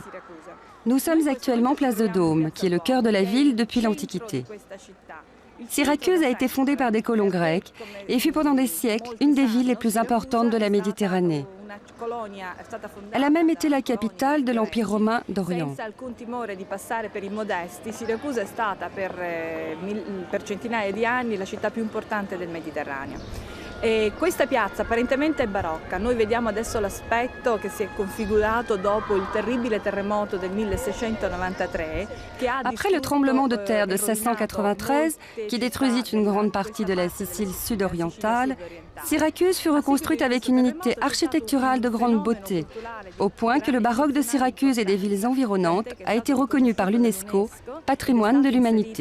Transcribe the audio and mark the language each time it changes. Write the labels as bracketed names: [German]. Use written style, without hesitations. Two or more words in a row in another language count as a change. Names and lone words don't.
[French] Nous sommes actuellement place de Dôme, qui est le cœur de la ville depuis l'Antiquité. Syracuse a été fondée par des colons grecs et fut pendant des siècles une des villes les plus importantes de la Méditerranée. Elle a même été la capitale de l'Empire romain d'Orient. [Italian] E questa piazza apparentemente è barocca, noi vediamo adesso l'aspetto che si è configurato dopo il terribile terremoto del 1693. [French] Après le tremblement de terre de 1693, qui détruisit une grande partie de la Sicile sud-orientale, Syracuse fut reconstruite avec une unité architecturale de grande beauté, au point que le baroque de Syracuse et des villes environnantes a été reconnu par l'UNESCO patrimoine de l'humanité.